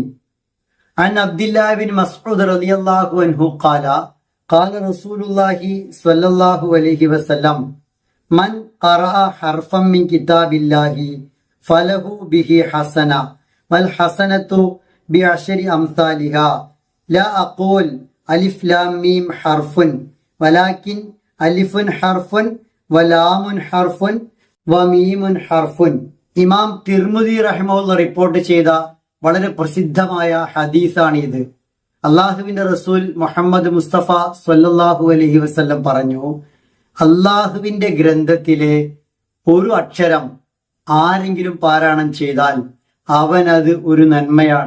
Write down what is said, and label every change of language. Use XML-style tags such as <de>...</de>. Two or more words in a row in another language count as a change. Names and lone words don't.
<ar>عن عبد الله بن مسعود رضي الله عنه قال قال رسول الله صلى الله عليه وسلم من قرأ حرفا من كتاب الله فله به حسنة والحسنة بعشر أمثالها لا أقول ألف لام ميم حرف ولكن ألف حرف ولام حرف وميم حرف.</ar> <ml>ഇമാം തിർമിദി റഹിമഹുള്ള റിപ്പോർട്ട് ചെയ്ത വളരെ പ്രസിദ്ധമായ ഹദീസാണ് ഇത്. അള്ളാഹുവിന്റെ റസൂൽ മുഹമ്മദ് മുസ്തഫ</ml> <ar>صلى الله عليه وسلم</ar> <ml>പറഞ്ഞു, അള്ളാഹുവിന്റെ ഗ്രന്ഥത്തിലെ ഒരു അക്ഷരം ആരെങ്കിലും പാരായണം ചെയ്താൽ അവനത് ഒരു നന്മയാണ്.</ml>